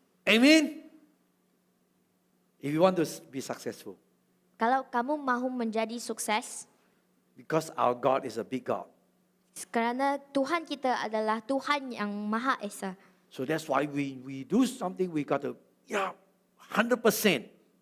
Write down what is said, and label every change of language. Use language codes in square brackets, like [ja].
[en] Amen. If you want to be successful. [ms] Kalau kamu mahu menjadi sukses, [en] because our God is a big God. [ms] kerana Tuhan kita adalah Tuhan yang Maha Esa. [en] So that's why we do something, we got to, 100%